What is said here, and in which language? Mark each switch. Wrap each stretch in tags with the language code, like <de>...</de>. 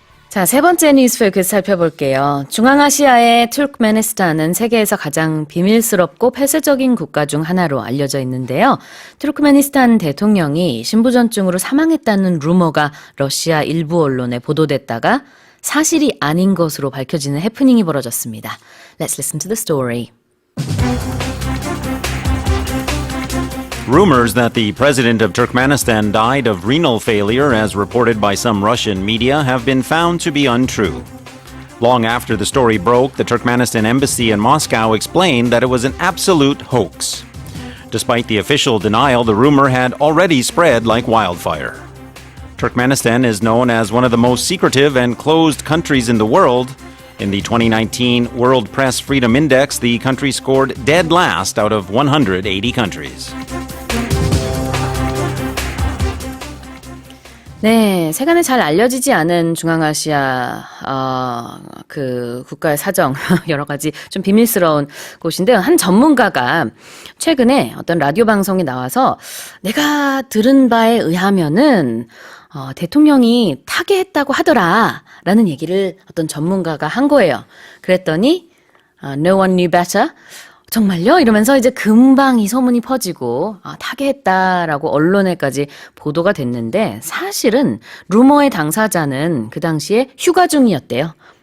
<ko>자, 세 번째 뉴스 포커스 살펴볼게요. 중앙아시아의 투르크메니스탄은 세계에서 가장 비밀스럽고 폐쇄적인 국가 중 하나로 알려져 있는데요. 투르크메니스탄 대통령이 신부전증으로 사망했다는 루머가 러시아 일부 언론에 보도됐다가 사실이 아닌 것으로 밝혀지는 해프닝이 벌어졌습니다.</ko> <en>Let's listen to the story. Rumors that the president of Turkmenistan died of renal failure, as reported by some Russian media, have been found to be untrue. Long after the story broke, the Turkmenistan embassy in Moscow explained that it was an absolute hoax. Despite the official denial, the rumor had already spread like wildfire. Turkmenistan is known as one of the most secretive and closed countries in the world. In the 2019 World Press Freedom Index, the country scored dead last out of 180 countries.</en> <ko>네, 세간에 잘 알려지지 않은 중앙아시아 그 국가의 사정 여러 가지 좀 비밀스러운 곳인데요. 한 전문가가 최근에 어떤 라디오 방송에 나와서 내가 들은 바에 의하면은 대통령이 타계했다고 하더라라는 얘기를 어떤 전문가가 한 거예요. 그랬더니</ko> <en>No one knew better.</en> <ko>정말요? 이러면서 이제 금방 이 소문이 퍼지고 타계했다라고 언론에까지 보도가 됐는데 사실은 루머의 당사자는 그 당시에 휴가 중이었대요.</ko>